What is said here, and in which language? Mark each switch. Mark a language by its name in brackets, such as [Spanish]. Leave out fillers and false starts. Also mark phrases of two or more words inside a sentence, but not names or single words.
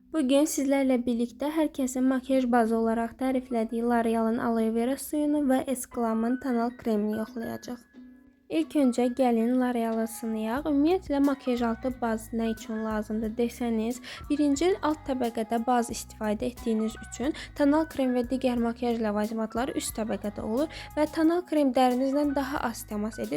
[Azerbaijani] Bugün sizlerle birlikte herkesin makyaj bazı olarak təriflədiyi L'Oreal'ın Aloe Vera suyunu və Esclam'ın tonal kremini yoxlayacaq. İlk öncə gəlin L'Oreal'ı sınayaq. Ümumiyyətlə makyaj altı baz nə üçün lazımdır desəniz, birinci alt təbəqədə baz istifadə etdiyiniz üçün tonal krem və digər makyaj ləvazimatları üst təbəqədə olur və tonal krem dərinizlə daha az təmas edir.